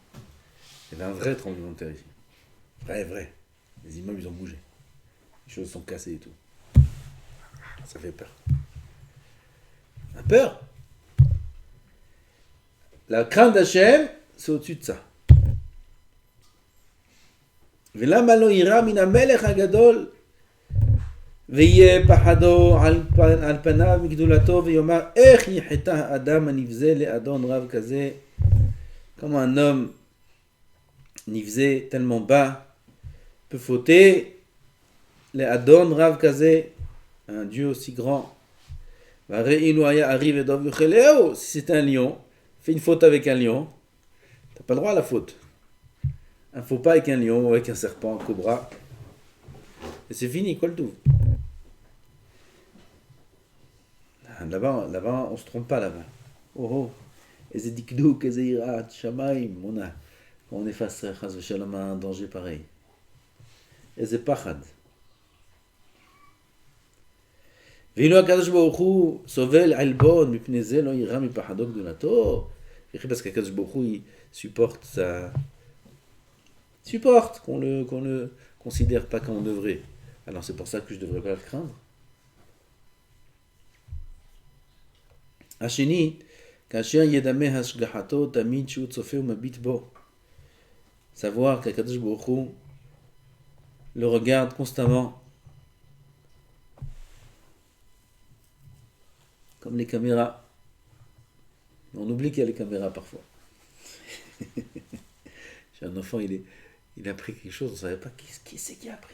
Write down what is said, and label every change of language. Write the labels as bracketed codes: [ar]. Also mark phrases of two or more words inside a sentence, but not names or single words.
[fr] Il y avait un vrai tremblement de terre ici. Vrai. Les immeubles, ils ont bougé. Les choses sont cassées et tout. Ça fait peur. On a peur. La crainte d'Hachem, c'est au-dessus de ça. [he] ולמה לא יירא מן המלך הגדול ויהיה פחדו על פניו מגדולתו ויאמר איך יחטא האדם הנבזה לאדון רב כזה. [fr] Comment un homme nivzé tellement bas peut fauter [he] לאדון רב כזה, [fr] un Dieu aussi grand. Si c'est un lion, fais une faute avec un lion, t'as pas le droit à la faute. Un faux pas avec un lion ou avec un serpent, un cobra. Et c'est fini, quoi le tout. Là-bas, on se trompe pas là-bas. Oh, et c'est dikdouk, et c'est [he] יראת שמים, [fr] on est face à un danger pareil. Et c'est pachad. [he] ואילו הקדוש ברוך הוא סובל עלבון מפני זה לא יירא מפחדו גדולתו. [fr] Parce qu' [he] הקדוש ברוך הוא, [fr] il supporte qu'on le considère pas comme on devrait. Alors c'est pour ça que je devrais pas le craindre. [he] השני, כאשר ידמה השגחתו תמיד שהוא צופה ומביט בו. [fr] Savoir qu' [he] הקדוש ברוך הוא [fr] le regarde constamment. Comme les caméras. On oublie qu'il y a les caméras parfois. J'ai un enfant, il a appris quelque chose, on ne savait pas qui c'est qui a appris.